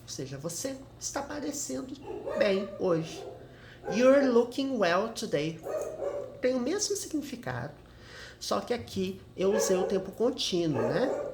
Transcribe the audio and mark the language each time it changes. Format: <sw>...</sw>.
<pt>Ou seja, você está parecendo bem hoje.</pt> <en>You're looking well today.</en> <pt>Tem o mesmo significado, só que aqui eu usei o tempo contínuo, né?</pt>